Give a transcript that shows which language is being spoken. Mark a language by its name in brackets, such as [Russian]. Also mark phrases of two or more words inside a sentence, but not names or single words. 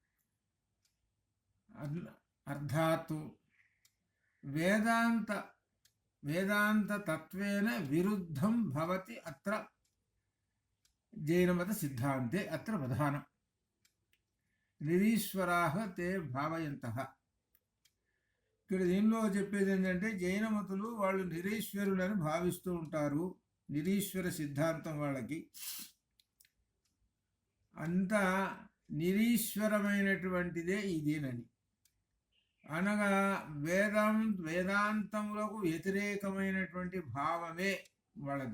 [Sanskrit] अर्थात् वेदान्ततत्त्वेन विरुद्धं भवति अत्र जैनमतसिद्धान्ते। अत्र प्रधानं निरीश्वराः ते भावयन्तः। [Telugu] ఇక్కడ దీనిలో చెప్పేది ఏంటంటే జైన మతులు వాళ్ళు నిరీశ్వరులను భావిస్తూ ఉంటారు. నిరీశ్వర సిద్ధాంతం వాళ్ళకి అంత నిరీశ్వరమైనటువంటిదే ఇదేనని అనగా వేదాంతములకు వ్యతిరేకమైనటువంటి భావమే వాళ్ళది.